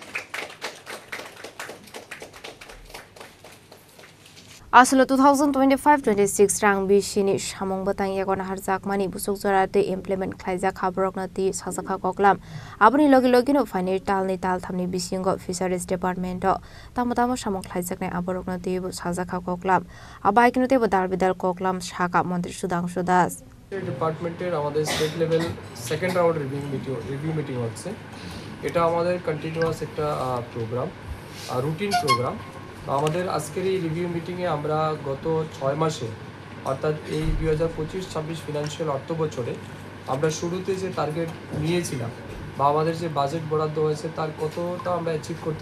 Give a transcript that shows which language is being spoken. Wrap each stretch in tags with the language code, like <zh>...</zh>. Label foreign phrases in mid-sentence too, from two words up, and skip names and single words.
<trp>Aslo 2025-26 rang bishini shamong batang yagon harzak mani busuk zorate implement khlaijak habrokna ti sajaka koklam aboni logi no final talni tal thamni bisingo</trp> <en>fisheries department</en> <trp>tamotamo shamong khlaijak ne abrokna ti sajaka koklam abaikno te badal bidal koklam shaka mantri sudhangshu das</trp> <bn>ডিপার্টমেন্টের আমাদের</bn> <en>state level second round review meeting</en> <bn>হচ্ছে এটা আমাদের কন্টিনিউয়াস একটা</bn> <en>program routine program</en> <bn>আমাদের আজকের এই</bn> <en>review meeting</en> <bn>আমরা গত 6 মাসে অর্থাৎ এই 2025-26 ফিনান্সিয়াল অর্থ বছরে আমরা শুরুতে যে টার্গেট নিয়েছিলাম বা আমাদের যে বাজেট বরাদ্দ হয়েছে তার কতটা আমরা অ্যাচিভ করতে</bn>